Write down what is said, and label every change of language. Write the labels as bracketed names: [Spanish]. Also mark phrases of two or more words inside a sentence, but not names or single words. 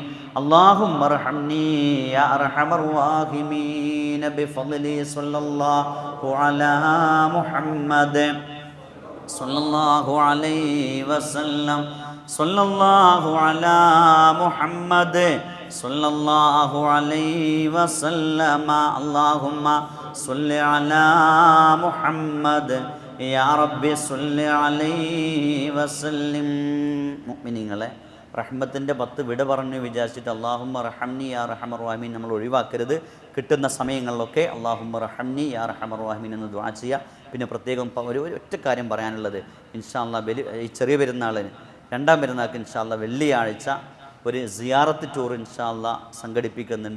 [Arabic] اللهم ارحمني يا ارحم الراحمين بفضلي صلى الله على محمد صلى الله عليه وسلم. صلى الله على محمد صلى الله عليه وسلم. اللهم صل على محمد يا ربي صل عليه وسلم. [Malayalam] മുഅ്മിനീങ്ങളെ, റഹ്മത്തിൻ്റെ 10 വിട പറഞ്ഞു വിചാരിച്ചിട്ട് [Arabic] اللهم ارحمني يا أرحم الراحمين [Malayalam] നമ്മൾ ഒഴിവാക്കരുത്. കിട്ടുന്ന സമയങ്ങളിലൊക്കെ [Arabic] اللهم ارحمني يا أرحم الراحمين [Malayalam] എന്ന് ദുആ ചെയ്യുക. പിന്നെ പ്രത്യേകം ഒരു ഒറ്റ കാര്യം പറയാനുള്ളത്, [Arabic] إن شاء الله [Malayalam] ഈ ചെറിയ പെരുന്നാളിന്, രണ്ടാം പെരുന്നാൾക്ക് [Arabic] إن شاء الله [Malayalam] വെള്ളിയാഴ്ച ഒരു സിയാറത്ത് ടൂർ [Arabic] إن شاء الله [Malayalam] സംഘടിപ്പിക്കുന്നുണ്ട്.